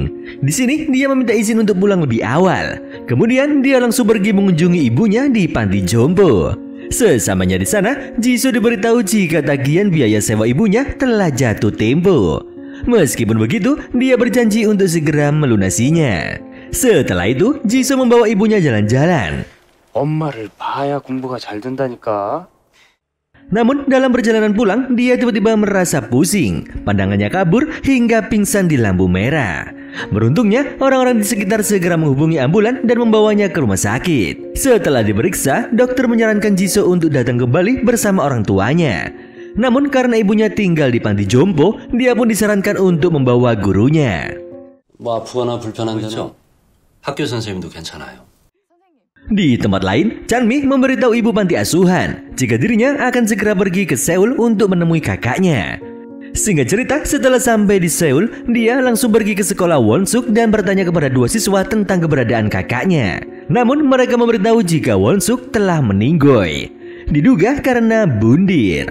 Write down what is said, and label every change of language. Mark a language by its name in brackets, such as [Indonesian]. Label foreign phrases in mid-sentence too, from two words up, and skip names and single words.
[Indonesian] Di sini, dia meminta izin untuk pulang lebih awal. Kemudian, dia langsung pergi mengunjungi ibunya di panti jompo. Sesamanya di sana, Jisoo diberitahu jika tagihan biaya sewa ibunya telah jatuh tempo. Meskipun begitu, dia berjanji untuk segera melunasinya. Setelah itu, Jisoo membawa ibunya jalan-jalan. [Korean] 엄마를 봐야 공부가 잘 된다니까. [Indonesian] Namun dalam perjalanan pulang, dia tiba-tiba merasa pusing. Pandangannya kabur hingga pingsan di lampu merah. Beruntungnya, orang-orang di sekitar segera menghubungi ambulan dan membawanya ke rumah sakit. Setelah diperiksa, dokter menyarankan Jisoo untuk datang kembali bersama orang tuanya. Namun karena ibunya tinggal di panti jompo, dia pun disarankan untuk membawa gurunya. [Korean] 뭐 아프거나 불편한 데는 학교 선생님도 괜찮아요. [Indonesian] Di tempat lain, Chanmi memberitahu ibu panti asuhan jika dirinya akan segera pergi ke Seoul untuk menemui kakaknya. Singkat cerita, setelah sampai di Seoul, dia langsung pergi ke sekolah Won-suk dan bertanya kepada dua siswa tentang keberadaan kakaknya. Namun mereka memberitahu jika Won-suk telah meninggoy, diduga karena bundir.